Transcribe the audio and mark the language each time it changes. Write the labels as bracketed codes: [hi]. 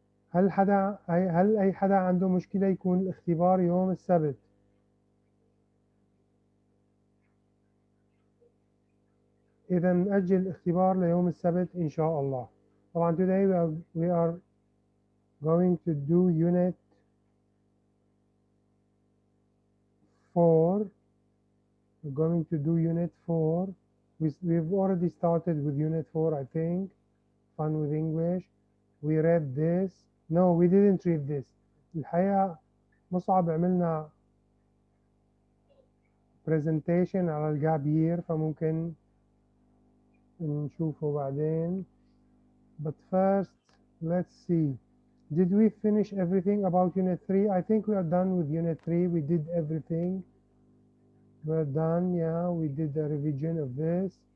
[ar] هل أي حدا عنده مشكلة يكون الاختبار يوم السبت؟ إذا نأجل الاختبار ليوم السبت إن شاء الله. طبعا [en] today we are going to do unit 4. We're going to do unit 4. We've already started with unit 4, I think. Fun with English. We read this. No, we didn't read this. [ar] الحقيقة مصعب عملنا presentation على الجاب يير، فممكن نشوفه بعدين. [en] But first, let's see. Did we finish everything about Unit 3? I think we are done with Unit 3. We did everything. We're done, yeah. We did a revision of this.